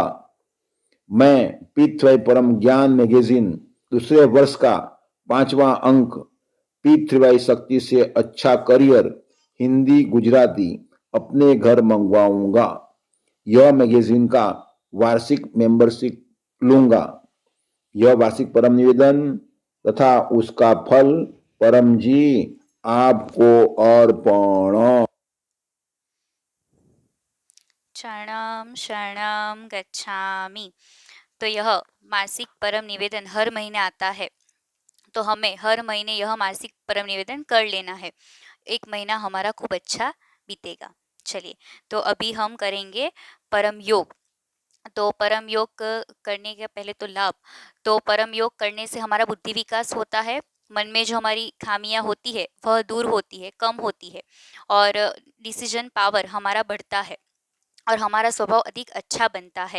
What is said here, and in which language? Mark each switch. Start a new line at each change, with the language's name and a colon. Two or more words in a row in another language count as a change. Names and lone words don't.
Hindi: मैं पृथ्वी परम ज्ञान मैगजीन दूसरे वर्ष का 5वां अंक पृथ्वी शक्ति से अच्छा करियर हिंदी गुजराती अपने घर मंगवाऊंगा। यह मैगजीन का वार्षिक मेंबरशिप लूंगा। यह वार्षिक परम निवेदन तथा उसका फल परम जी आपको अर्पण।
Pali: शरणम शरणम गच्छामि।
Hindi: तो यह मासिक परम निवेदन हर महीने आता है, तो हमें हर महीने यह मासिक परम निवेदन कर लेना है। 1 महीना हमारा खूब अच्छा बीतेगा। चलिए, तो अभी हम करेंगे परम योग। तो परम योग करने के पहले तो लाभ, तो परम योग करने से हमारा बुद्धि विकास होता है, मन में जो हमारी खामियां होती है वह दूर होती है, कम होती है, और
English: decision power
Hindi: हमारा बढ़ता है और हमारा स्वभाव अधिक अच्छा बनता है।